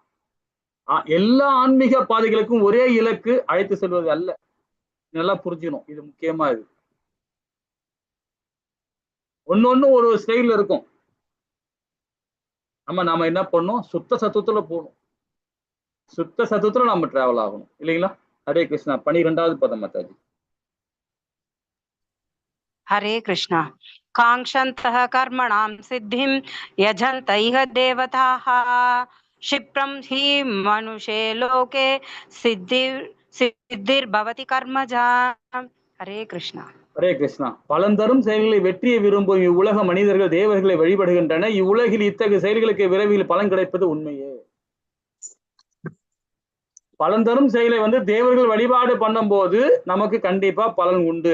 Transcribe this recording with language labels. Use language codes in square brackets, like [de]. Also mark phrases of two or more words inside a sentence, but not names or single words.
[ta] எல்லா ஆன்மீக பாதைகளுக்கும் ஒரே இலக்கு அழைத்து செல்வது அல்ல, நல்லா புரிஞ்சுக்கணும். இது முக்கியமா, இது ஒன்னொன்னு ஒரு ஸ்டைல் இருக்கும். நாம என்ன பண்ணணும், சுத்த சத்துவத்துல போகணும், சுத்த சத்துவத்துல நம்ம டிராவல் ஆகணும், இல்லைங்களா? [sa] हरे कृष्णा. [ta] 12வது பதம் மாதாஜி. [sa] हरे कृष्णा। कांक्षन्तः कर्मणां सिद्धिं यजन्त इह देवताः क्षिप्रं हि मनुष्ये लोके सिद्धिर्भवति कर्मजा। हरे कृष्णा. हरे कृष्णा. [ta] பலந்தரும் செயல்களை வெற்றியை விரும்பும் இவ்வுலக மனிதர்கள் தேவர்களை வழிபடுகின்றன. இவ்வுலகில் இத்தகைய செயல்களுக்கு விரைவில் பலன் கிடைப்பது உண்மையே. பலந்தரும் செயலை தேவர்கள் வழிபாடு பண்ணும் போது நமக்கு கண்டிப்பா பலன் உண்டு.